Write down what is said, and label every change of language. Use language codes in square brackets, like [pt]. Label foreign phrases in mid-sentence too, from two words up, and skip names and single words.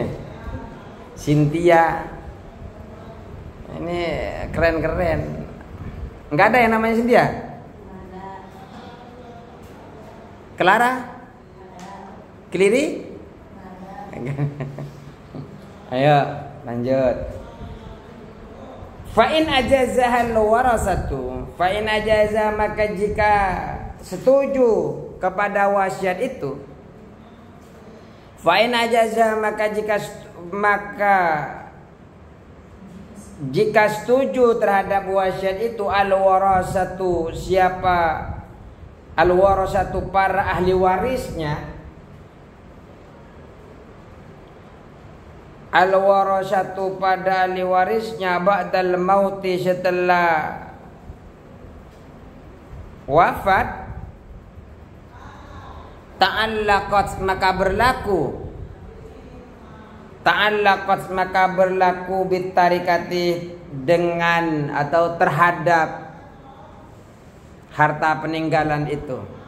[id] Cynthia. Ini keren-keren. Enggak ada yang namanya Cynthia? Clara? Kliri? Ayo, lanjut. [ar] فإن أجازها الورثة فإن أجاز [id] maka jika setuju kepada wasiat itu, [ar] فإن أجاز [id] maka jika setuju terhadap wasiat itu al-warasatu, siapa al-warasatu para ahli warisnya, al-warasatu pada ahli warisnya [ar] بعد الموت [id] setelah wafat, ta'allaqat maka berlaku bitarikati dengan atau terhadap harta peninggalan itu.